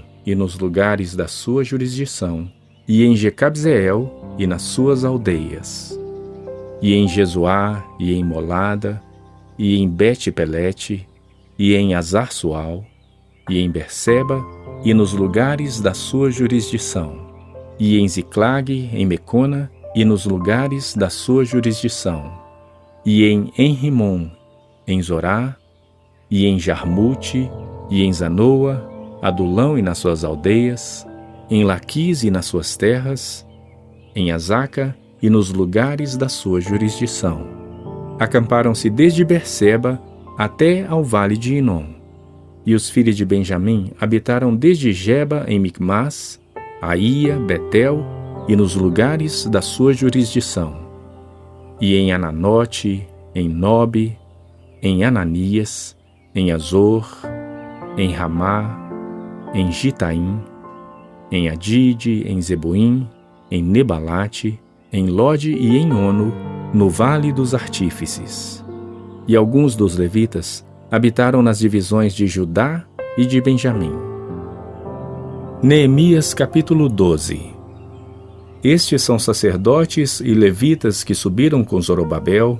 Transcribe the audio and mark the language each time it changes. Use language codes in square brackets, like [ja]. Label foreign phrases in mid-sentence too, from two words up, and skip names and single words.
[pt] e nos lugares da sua jurisdição, e em Jecabzeel e nas suas aldeias, e em Jesuá e em Molada, e em Bet-Pelete, e em Azar-Sual, e em Berseba e nos lugares da sua jurisdição, e em Ziclag, em Mecona, e nos lugares da sua jurisdição, e em Enrimon, em Zorá, e em Jarmute, e em Zanoa, Adulão e nas suas aldeias, em Laquis e nas suas terras, em Azaca e nos lugares da sua jurisdição. Acamparam-se desde Berseba até ao vale de Inom. E os filhos de Benjamim habitaram desde Geba em Micmas, Aía, Betel e nos lugares da sua jurisdição. E em Ananote, em Nobe, em Ananias, em Azor, em Ramá, em Gitaim, em Adide, em Zeboim, em Nebalate, em Lode e em Ono, no Vale dos Artífices. E alguns dos levitas habitaram nas divisões de Judá e de Benjamim. Neemias capítulo 12. Estes são sacerdotes e levitas que subiram com Zorobabel,